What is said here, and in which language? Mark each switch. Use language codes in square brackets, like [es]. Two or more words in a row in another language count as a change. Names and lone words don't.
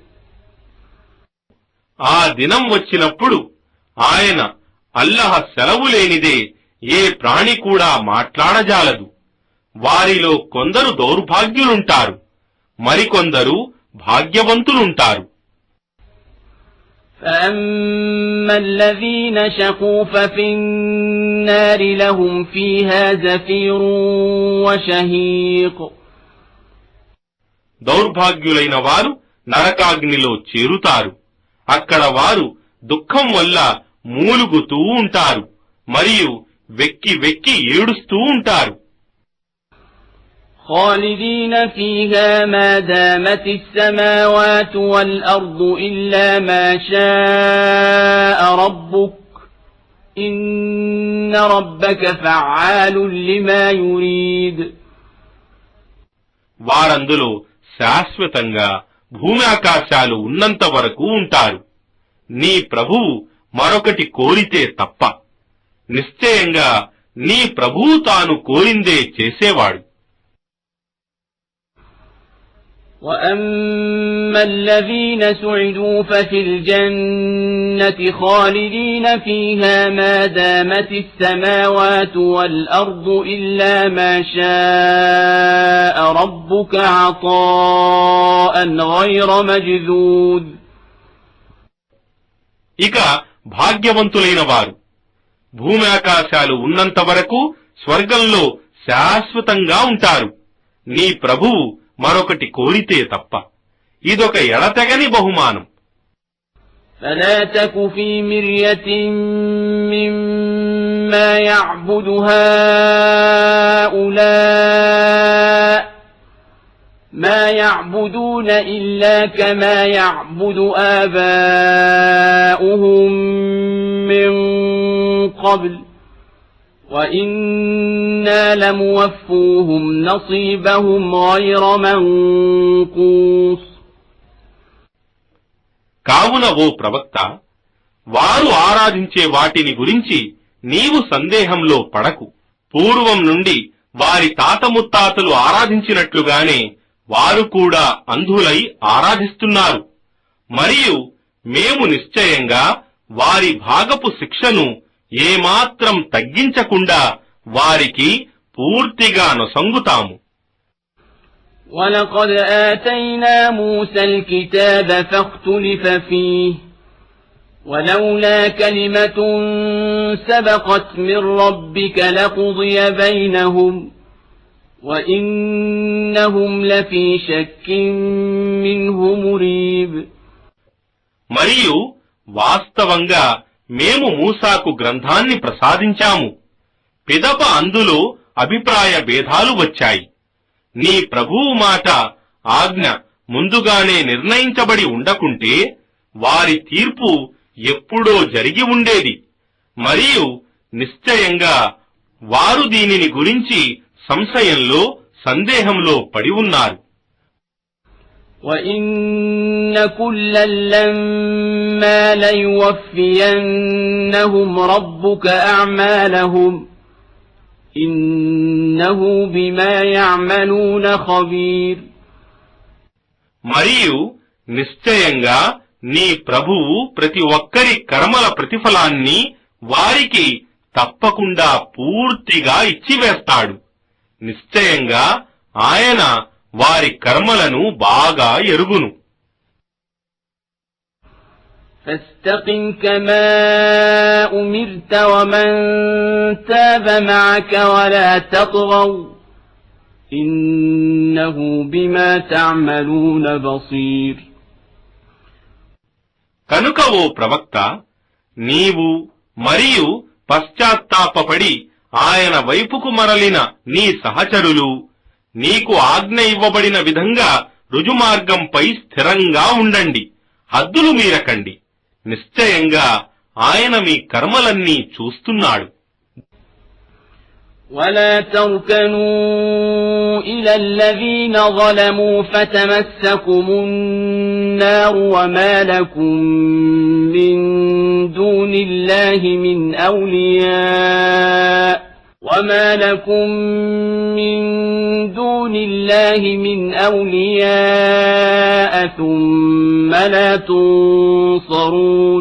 [te] ఆ దినం వచ్చినప్పుడు ఆయన అల్లాహ్ సెలవు లేనిదే ఏ ప్రాణి కూడా మాట్లాడజాలదు. వారిలో కొందరు దౌర్భాగ్యులుంటారు, మరికొందరు భాగ్యవంతులుంటారు. [ar] فأما الذين شقوا ففي النار لهم فيها زفير وشهيق. [te] దౌర్భాగ్యులైన వారు నరకాగ్నిలో చేరుతారు. అక్కడ వారు దుఃఖం వల్ల మూలుగుతూ ఉంటారు మరియు వెక్కి వెక్కి ఏడుస్తూ ఉంటారు. [ar] خالدين فيها ما دامت السماوات والأرض إلا ما شاء ربك إن ربك فعال لما يريد. [te] వారందులో శాశ్వతంగా భూమి ఆకాశాలు ఉన్నంత వరకు ఉంటారు. నీ ప్రభువు మరొకటి కోరితే తప్ప. నిశ్చయంగా నీ ప్రభువు తాను కోరిందే చేసేవాడు. [ar] وأما الذين سعدوا ففي الجنة خالدين فيها ما دامت السماوات والأرض إلا ما شاء ربك عطاء غير مجذوذ. [te] ఇక భాగ్యవంతులైన వారు భూమి ఆకాశాలు ఉన్నంత వరకు స్వర్గంలో శాశ్వతంగా ఉంటారు. నీ ప్రభువు మరొకటి కోరితే తప్ప. ఇదొక ఎడతెగని బహుమానం. [ar] فلا تك في مرية مما يعبد هؤلاء ما يعبدون إلا كما يعبد آباؤهم من قبل وإنا لموفوهم نصيبهم غير منقوص. [te] కావున ఓ ప్రవక్త, వారు ఆరాధించే వాటిని గురించి నీవు సందేహంలో పడకు. పూర్వం నుండి వారి తాత ముత్తాతలు ఆరాధించినట్లుగానే వారు కూడా అంధులై ఆరాధిస్తున్నారు. మరియు మేము నిశ్చయంగా వారి భాగపు శిక్షను ఏమాత్రం తగ్గించకుండా వారికి పూర్తిగా నొసంగుతాము. [ar] وَلَقَدْ آتَيْنَا مُوسَى الْكِتَابَ فَاخْتُلِفَ فِيهِ ولولا كلمة سبقت من ربك لقضي بينهم وإنهم لفي شك منه مريب. [te] మరియు వాస్తవంగా మేము మూసాకు గ్రంథాన్ని ప్రసాదించాము. పిదప అందులో అభిప్రాయ భేదాలు వచ్చాయి. నీ ప్రభువు మాట ఆజ్ఞ ముందుగానే నిర్ణయించబడి ఉండకుంటే వారి తీర్పు ఎప్పుడో జరిగి ఉండేది. మరియు నిశ్చయంగా వారు దీనిని గురించి సందేహంలో పడి ఉన్నారు. [ar] وَإِنَّ كُلًّا لَّمَّا لَيُوَفِّيَنَّهُمْ رَبُّكَ أَعْمَالَهُمْ إِنَّهُ بِمَا يَعْمَلُونَ خَبِيرٌ. [te] మరియు నిశ్చయంగా నీ ప్రభువు ప్రతి ఒక్కరి కర్మల ప్రతిఫలాన్ని వారికి తప్పకుండా పూర్తిగా ఇచ్చివేస్తాడు. నిశ్చయంగా ఆయన వారి కర్మలను బాగా ఎరుగును. [ar] فاستقم كما أمرت ومن تاب معك ولا تطغوا إنه بما تعملون بصير. [te] కనుక ఓ ప్రవక్త, నీవు మరియు పశ్చాత్తాపపడి ఆయన వైపుకు మరలిన నీ సహచరులు నీకు ఆజ్ఞ ఇవ్వబడిన విధంగా రుజుమార్గంపై స్థిరంగా ఉండండి, హద్దులు మీరకండి. నిశ్చయంగా ఆయన మీ కర్మలన్నీ చూస్తున్నాడు. [ar] ولا تركنوا إلى الذين ظلموا فتمسكم النار وما لكم من دون الله من أولياء ثم لا تنصرون.